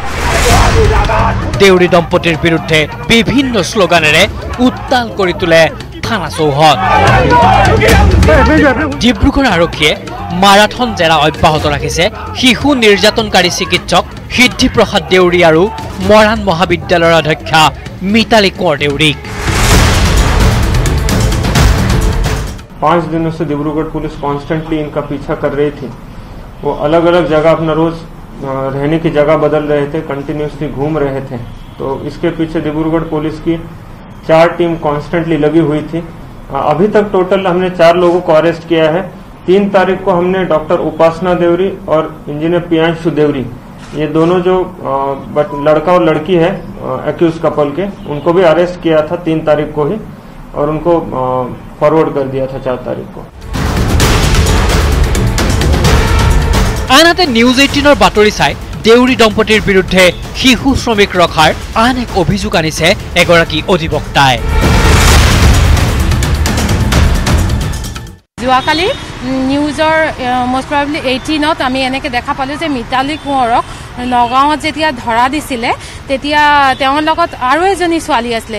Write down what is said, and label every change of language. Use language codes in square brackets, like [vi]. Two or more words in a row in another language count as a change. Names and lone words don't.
[as] দেউৰী দম্পতিৰ বিৰুদ্ধে বিভিন্ন শ্লোগানেৰে উত্তাল কৰি তোলে থানা চৌহদ। ডিব্ৰুগড় আৰক্ষীয়ে মাৰাথন জেৰা অব্যাহত ৰাখিছে শিশু নিৰ্যাতনকাৰী চিকিৎসক সিদ্ধি প্ৰসাদ দেউৰী আৰু মৰাণ মহাবিদ্যালয়ৰ অধ্যক্ষা মিতালী কোঁৱৰ দেউৰীক। [hi] 5 दिनों से डिब्रूगढ़ पुलिस कॉन्स्टेंटली इनका पीछा कर रही थी। वो अलग अलग जगह अपना रोज रहने की जगह बदल रहे थे, कंटिन्यूसली घूम रहे थे। तो इसके पीछे डिब्रूगढ़ पुलिस की 4 टीम कॉन्स्टेंटली लगी हुई थी। अभी तक टोटल हमने 4 लोगों को अरेस्ट किया है। 3 तारीख को हमने डॉक्टर उपासना देवरी और इंजीनियर प्रियांशु देवरी, ये दोनों जो लड़का और लड़की है [en] accused couple [hi] के, उनको भी अरेस्ट किया था 3 तारीख को ही और उनको फॉरवर्ड कर दिया था 4 तारीख को। [as] আনহাতে নিউজ 18ৰ বাতৰি চাই দেউৰী দম্পতিৰ বিৰুদ্ধে শিশু শ্ৰমিক ৰখাৰ আন এক অভিযোগ আনিছে এগৰাকী অধিবক্তাই। যোৱাকালি নিউজৰ [en] most probably [as] 18ত আমি এনেকৈ দেখা পালোঁ যে মিতালী কোঁৱৰক নগাঁৱত যেতিয়া ধৰা দিছিলে তেতিয়া তেওঁৰ লগত আৰু এজনী ছোৱালী আছিলে।